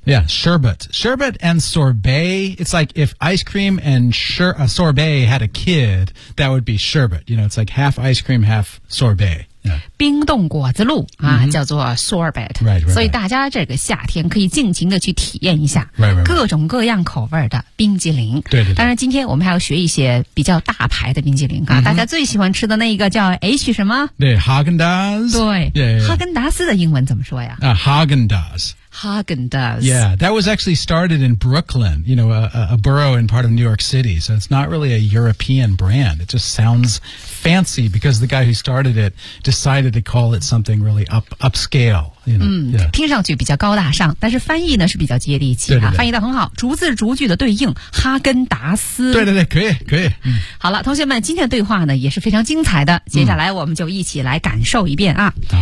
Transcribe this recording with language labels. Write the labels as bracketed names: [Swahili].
[English] yeah sherbet and sorbet it's like if ice cream and sorbet had a kid that would be sherbet you know it's like half ice cream half sorbet Yeah. [Chinese] 冰冻果子露、啊 mm-hmm. 叫做 sorbet [English] right, right, right. [Chinese] 所以大家这个夏天可以尽情的去体验一下 [English] right, right, right. [Chinese] 各种各样口味的冰激凌对对对当然今天我们还要学一些比较大牌的冰激凌、啊 mm-hmm. 大家最喜欢吃的那一个叫 H 什么对 Haagen-Dazs 对 [English] yeah, yeah, yeah. [Chinese] 哈根达斯的英文怎么说呀、 [English] Haagen-Dazs Haagen-Dazs. Yeah, that was actually started in Brooklyn, you know, a borough in part of New York City. So it's not really a European brand. It just sounds fancy because the guy who started it decided to call it something really upscale. You know, [Chinese] 听上去比较高大上，但是翻译呢是比较接地气对对对啊，翻译得很好，逐字逐句的对应哈根达斯。对对对，可以可以、好了，同学们，今天的对话呢也是非常精彩的，接下来我们就一起来感受一遍啊。